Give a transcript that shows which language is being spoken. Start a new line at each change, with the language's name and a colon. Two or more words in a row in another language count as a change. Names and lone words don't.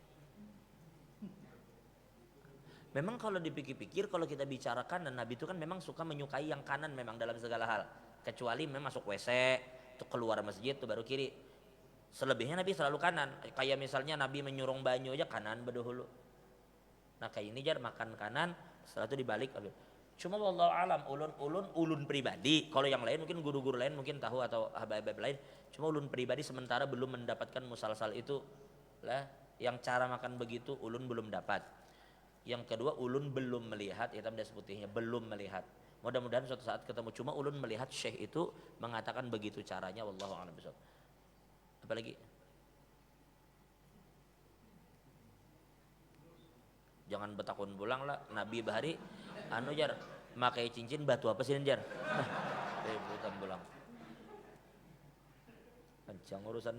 Indonesian: Memang kalau dipikir-pikir kalau kita bicarakan dan Nabi itu kan memang suka menyukai yang kanan memang dalam segala hal. Kecuali memang masuk WC, itu keluar masjid itu baru kiri. Selebihnya Nabi selalu kanan.
Banjar: Kayak misalnya Nabi menyurung banyu aja kanan berdahulu. Nah kayak ini jar makan kanan setelah itu dibalik. Cuma
Arabic: والله أعلم
Banjar: ulun pribadi.
Indonesian: Kalau yang lain mungkin guru-guru lain mungkin tahu atau ahbab lain. Cuma ulun pribadi sementara belum mendapatkan musalsal itu lah. Yang cara makan begitu ulun belum dapat. Yang kedua ulun belum melihat hitam dan putihnya belum melihat. Mudah-mudahan suatu saat ketemu cuma ulun melihat syekh itu mengatakan begitu caranya
Arabic: والله أعلم بالصواب.
Indonesian: Apalagi?
Banjar: Jangan betakun pulang lah Nabi bahari jar makai cincin batu apa sih jar? Rebutan pulang. Panjang urusannya.